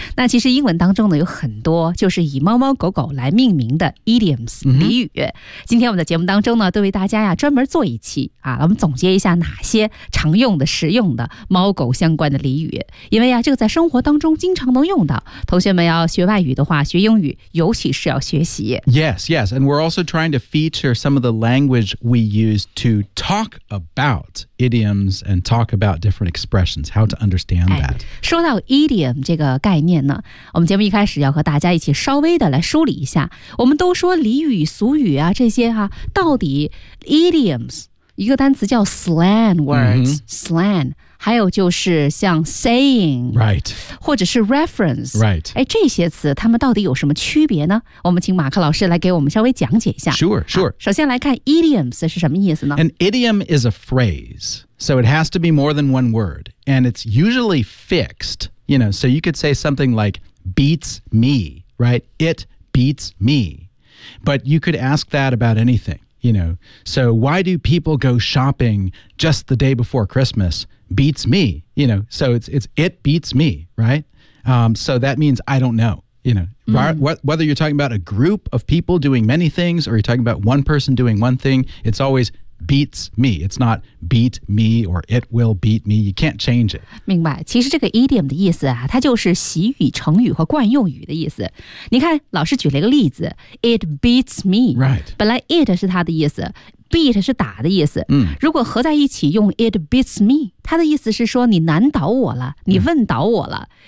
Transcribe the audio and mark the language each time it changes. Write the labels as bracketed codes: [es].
[zh] 那其实英文当中呢，有很多就是以猫猫狗狗来命名的 idioms、俚语。今天我们的节目当中呢，都为大家呀专门做一期啊，我们总结一下哪些常用的实用的猫狗相关的俚语，因为啊这个在生活当中经常能用到。同学们要学外语的话，学英语尤其是要学习。 [en] Yes, yes, and we're also trying to feature some of the language we use to talk about idioms and talk about different expressions, how to understand that. [zh] 说到 idiom 这个概念呢，我们节目一开始要和大家一起稍微的来梳理一下。我们都说俚语俗语啊这些啊，到底 idioms 一个单词叫 slang words、slang， 还有就是像 saying， [en] right， [zh] 或者是 reference， [en] right， [zh] 哎，这些词它们到底有什么区别呢？我们请马克老师来给我们稍微讲解一下。 [en] Sure, sure. [zh] 首先来看 idioms 是什么意思呢？ [en] An idiom is a phrase. So it has to be more than one word, and it's usually fixed, you know, so you could say something like beats me, right? It beats me. But you could ask that about anything, you know. So why do people go shopping just the day before Christmas? Beats me, you know, so it's it beats me, right? So that means I don't know, you know. Whether you're talking about a group of people doing many things or you're talking about one person doing one thing, it's always... beats me. It's not beat me or it will beat me. You can't change it. [zh] 明白，其实这个 idiom 的意思啊，它就是习语、成语和惯用语的意思。你看，老师举了一个例子， [en] it beats me. Right. [zh] 本来 it 是它的意思， beat 是打的意思。如果合在一起用 [en] it beats me， [zh] 它的意思是说你难倒我了，你问倒我了。